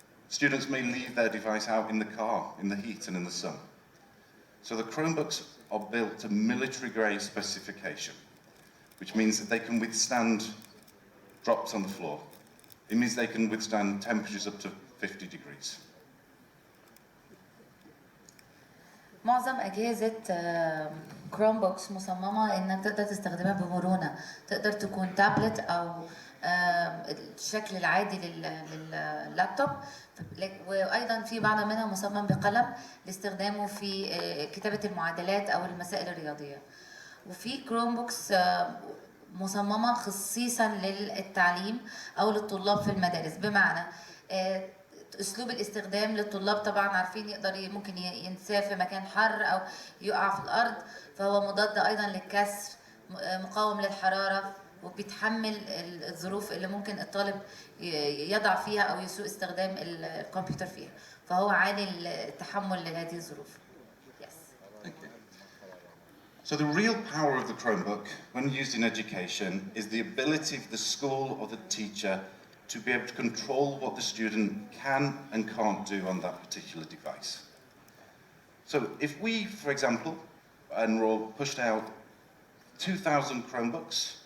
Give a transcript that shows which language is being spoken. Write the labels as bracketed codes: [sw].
[en] Students may leave their device out in the car, in the heat and in the sun. So the Chromebooks are built to military-grade specification, which means that they can withstand drops on the floor. It means they can withstand temperatures up to 50 degrees. [ar] معظم أجهزة كروم بوكس مصممة إنك تقدر تستخدمها بمرونة، تقدر تكون تابلت أو الشكل العادي لللابتوب، وأيضا في بعض منها مصمم بقلم لاستخدامه في كتابة المعادلات أو المسائل الرياضية. وفي كروم بوكس مصممة خصيصا للتعليم أو للطلاب في المدارس، بمعنى اسلوب الاستخدام للطلاب طبعا عارفين يقدر ممكن ينساه في مكان حر او يقع في الارض، فهو مضاد ايضا للكسر، مقاوم للحراره، وبيتحمل الظروف اللي ممكن الطالب يضع فيها او يسوء استخدام الكمبيوتر فيها، فهو عالي التحمل لهذه الظروف. [en] Yes. Thank you. So the real power of the Chromebook when used in education is the ability of the school or the teacher to be able to control what the student can and can't do on that particular device. So if we, for example, pushed out 2,000 Chromebooks